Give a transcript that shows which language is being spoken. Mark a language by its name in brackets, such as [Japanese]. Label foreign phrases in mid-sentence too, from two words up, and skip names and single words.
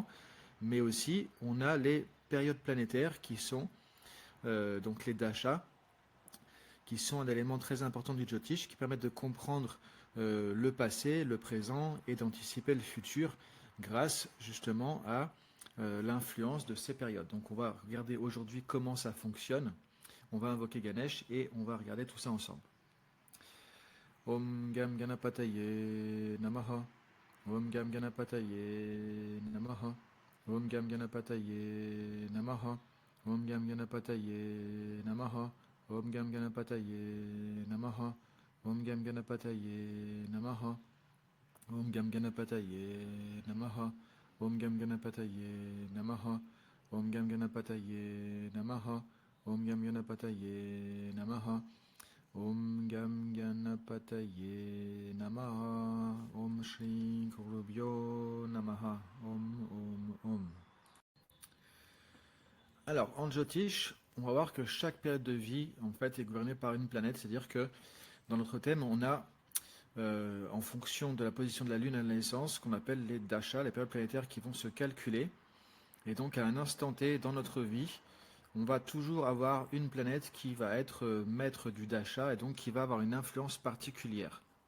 [French] Mais aussi, on a les périodes planétaires qui sont donc les dashas, qui sont un élément très important du Jyotish, qui permettent de comprendre le passé, le présent et d'anticiper le futur grâce justement à l'influence de ces périodes. Donc on va regarder aujourd'hui comment ça fonctionne. On va invoquer Ganesh et on va regarder tout ça ensemble. [Sanskrit] Om Gam Ganapataye Namaha. Om Gam Ganapataye Namaha. Om Gam Ganapataye Namaha. Om Gam Ganapataye Namaha. Om Gam Ganapataye Namaha. Om Gam Ganapataye Namaha. Om Gam Ganapataye Namaha. Om Gam Ganapataye Namaha. Om Gam Ganapataye Namaha. Om Gam Ganapataye Namaha. Om Gam Ganapataye Namaha. Om Shri Gurubhyo Namaha. Om. [French] Alors, en Jyotish, on va voir que chaque période de vie, en fait, est gouvernée par une planète. C'est-à-dire que dans notre thème, on a, en fonction de la position de la Lune à la naissance, ce qu'on appelle les dashas, les périodes planétaires qui vont se calculer. Et donc, à un instant T dans notre vie, on va toujours avoir une planète qui va être maître du dasha et donc qui va avoir une influence particulière.